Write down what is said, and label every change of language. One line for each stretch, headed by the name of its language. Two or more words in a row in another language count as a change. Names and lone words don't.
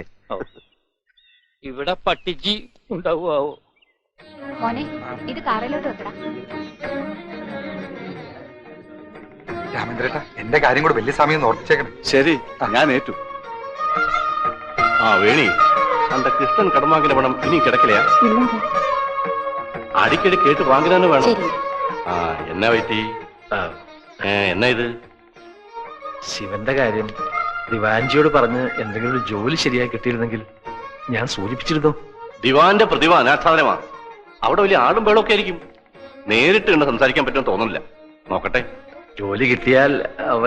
Malayalam: ഇവിടെ പട്ടിജി ഉണ്ടാവുമോ? മോനെ, ഇത് കാറിലോട്ട് വെക്കടാ. രാമേന്ദ്രേട്ടാ, എന്റെ കാര്യം കൂടെ വലിയ സമയം ഓർപ്പിച്ചേക്കണം. ശരി, ഞാൻ ഏറ്റു. വേണി,
Tamil: அந்த கிருஷ்ணன் கடன் வாங்கின பணம் இனி கிடைக்கலையா? அடிக்கடி கேட்டு வாங்கினானு வேணும். என்ன வைத்தி, என்ன ഇത്?
Malayalam: ശിവന്റെ കാര്യം ദിവാൻജിയോട് പറഞ്ഞ് എന്തെങ്കിലും ഒരു ജോലി ശരിയായി കിട്ടിയിരുന്നെങ്കിൽ ഞാൻ സൂചിപ്പിച്ചിരുന്നു. ദിവാന്റെ പ്രതിഭ അനാച്ഛാദനമാണ്. അവിടെ വലിയ ആളും ബേളൊക്കെ ആയിരിക്കും. നേരിട്ട് കണ്ട് സംസാരിക്കാൻ പറ്റുമെന്ന് തോന്നുന്നില്ല. നോക്കട്ടെ. ജോലി കിട്ടിയാൽ അവൻ